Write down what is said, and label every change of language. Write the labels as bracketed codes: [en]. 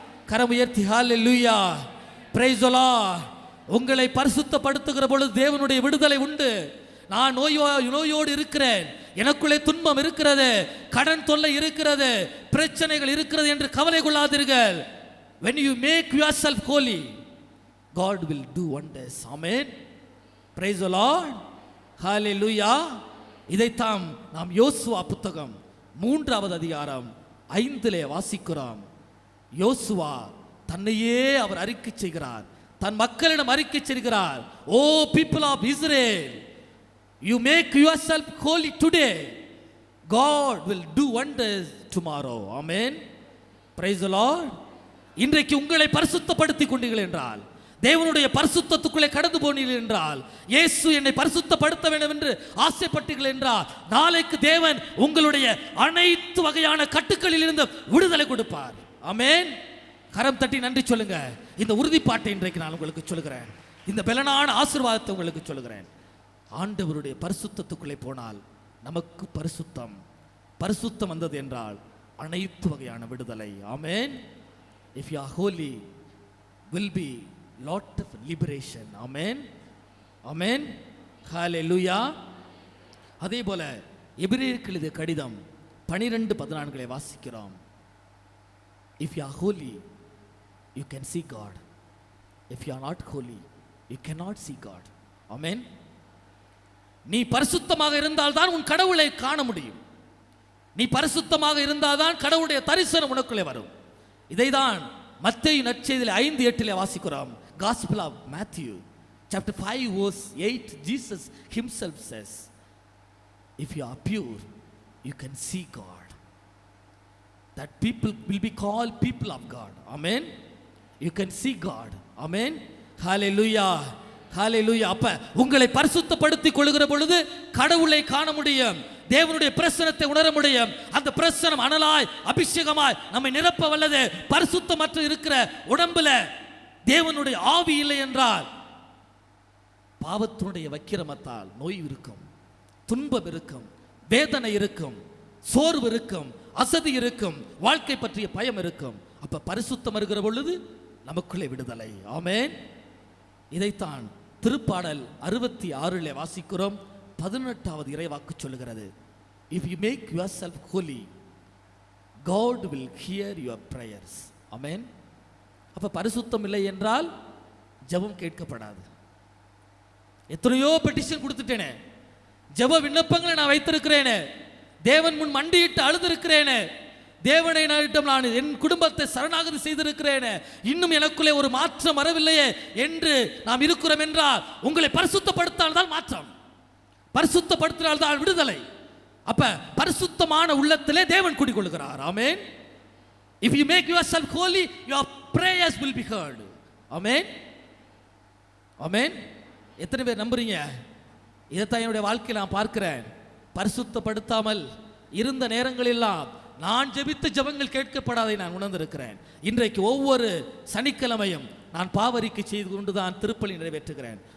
[ta] கரம் உயர்த்தி ஹல்லேலூயா, [en] Praise the Lord. [ta] உங்களை பரிசுத்தப்படுத்துகிற பொழுது தேவனுடைய விடுதலை உண்டு. நான் நோயோடு இருக்கிறேன், எனக்குள்ளே துன்பம் இருக்கிறது, கடன் தொல்லை இருக்கிறது, பிரச்சனைகள் இருக்கிறது என்று கவலை கொள்ளாதீர்கள். [en] when you make yourself holy, God will do wonders. Amen, praise the Lord, hallelujah. [ta] இதைத்தான் நாம் யோசுவா புத்தகம் 3வது அதிகாரம் 5 வாசிக்கிறோம். யோசுவா தன்னையே அவர் அறிக்கை செய்கிறார், தன் மக்களிடம் அறிக்கை செய்கிறார். [en] Oh people of Israel, you make yourself holy today, God will do wonders tomorrow. Amen, praise the Lord. [ta] இன்றைக்கு உங்களை பரிசுத்தப்படுத்திக் கொண்டீர்கள் என்றால், தேவனுடைய பரிசுத்தத்துக்குள்ளே கடந்து போனீர்கள் என்றால், இயேசு என்னை பரிசுத்தப்படுத்த வேண்டும் என்று ஆசைப்பட்டீர்கள் என்றால், நாளைக்கு தேவன் உங்களுடைய அனைத்து வகையான கட்டுக்களில் இருந்து விடுதலை கொடுப்பார். ஆமென், கரம் தட்டி நன்றி சொல்லுங்க. இந்த உறுதிப்பாட்டை இன்றைக்கு நான் உங்களுக்கு சொல்லுகிறேன். இந்த பலனான ஆசீர்வாதத்தை உங்களுக்கு சொல்லுகிறேன். ஆண்டவருடைய பரிசுத்தத்துக்குள்ளே போனால் நமக்கு பரிசுத்தம் வந்தது என்றால் அனைத்து வகையான விடுதலை. ஆமென். [en] if you are holy, will be lot of liberation. Amen, amen, hallelujah. [ta] அதே போல எபிரேயருக்கு எழுதிய கடிதம் 12:14 வாசிக்கிறோம். [en] if you are holy, you can see God. if you are not holy, you cannot see God. Amen. [ta] நீ பரிசுத்தமாக இருந்தால் தான் உன் கடவுளை காண முடியும். நீ பரிசுத்தமாக இருந்தால் தான் கடவுளுடைய தரிசனம் உனக்குள்ளே வரும். இதைதான் மத்தேயு நற்செய்தியிலே 5:8 வாசிக்கிறோம். [en] Gospel of Matthew chapter 5 verse 8, Jesus himself says, if you are pure, you can see God. That people will be called people of God. Amen. You can see God. Amen, hallelujah, hallelujah. [ta] அப்ப உங்களை பரிசுத்தப்படுத்திக் கொள்கிற பொழுது கடவுளை காண முடியும், தேவனுடைய பிரசன்னத்தை உணர முடியும். அந்த பிரசன்னம் அனலாய் அபிஷேகமாய் நம்மை நிரப்ப வல்லது. பரிசுத்தமற்ற இருக்கிற உடம்புல தேவனுடைய ஆவி இல்லை என்றால் பாவத்தினுடைய வக்கிரமத்தால் நோய் இருக்கும், துன்பம் இருக்கும், வேதனை இருக்கும், சோர்வு இருக்கும், அசதி இருக்கும், வாழ்க்கை பற்றிய பயம் இருக்கும். அப்ப பரிசுத்தம் வருகிற பொழுது நமக்குள்ளே விடுதலை. ஆமென். இதைத்தான் திருப்பாடல் 66 வாசிக்கிறோம். 18வது இறைவாக்கு சொல்லுகிறது, [en] if you make yourself holy, God will hear your prayers. Amen. [ta] அப்ப பரிசுத்தம் இல்லை என்றால் ஜெபம் கேட்கப்படாது. எத்தனையோ பெட்டிஷன் கொடுத்துட்டேனே, ஜெப விண்ணப்பங்களை நான் வைத்திருக்கிறேனே, தேவன் முன் மண்டியிட்டு அழுதிருக்கிறேனே, தேவனை நான் என் குடும்பத்தை சரணாகதி செய்திருக்கிறேனே, இன்னும் எனக்குள்ளே ஒரு மாற்றம் வரவில்லையே என்று நாம் இருக்கிறோம் என்றால், உங்களை பரிசுத்தப்படுத்தால்தான் மாற்றம், பரிசுத்தப்படுத்தினால்தான் விடுதலை. அப்ப பரிசுத்தமான உள்ளத்திலே தேவன் குடிகொள்கிறார். ஆமென். [en] if you make yourself holy, your prayers will be heard. [ta] ஆமென், ஆமென். எத்தனை பேர் நம்புறீங்க? இதைத்தான் என்னுடைய வாழ்க்கையில் நான் பார்க்கிறேன். பரிசுத்தப்படுத்தாமல் இருந்த நேரங்களெல்லாம் நான் ஜெபித்த ஜெபங்கள் கேட்கப்படாதை நான் உணர்ந்திருக்கிறேன். இன்றைக்கு ஒவ்வொரு சனிக்கிழமையும் நான் பாவரிக்கை செய்து கொண்டுதான் திருப்பலி நிறைவேற்றுகிறேன்.